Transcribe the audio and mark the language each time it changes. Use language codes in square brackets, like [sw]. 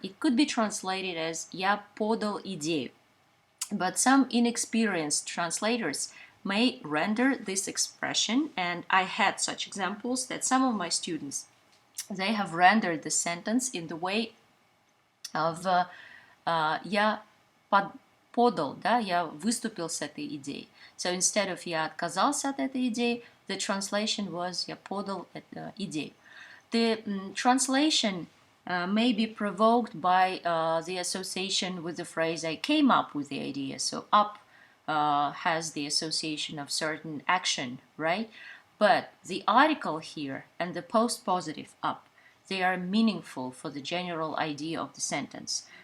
[en] It could be translated as [ru] "Я подал идею." [en] But some inexperienced translators may render this expression, and I had such examples that some of my students, they have rendered the sentence in the way of [ru] «я подал», [en] да, [ru] «я выступил с этой идеей». [en] So instead of [ru] «я отказался от этой идеи», [en] the translation was [ru] «я подал идею». [en] The translation may be provoked by the association with the phrase "I came up with the idea." So up has the association of certain action, right? But the article here and the post-positive up, they are meaningful for the general idea of the sentence.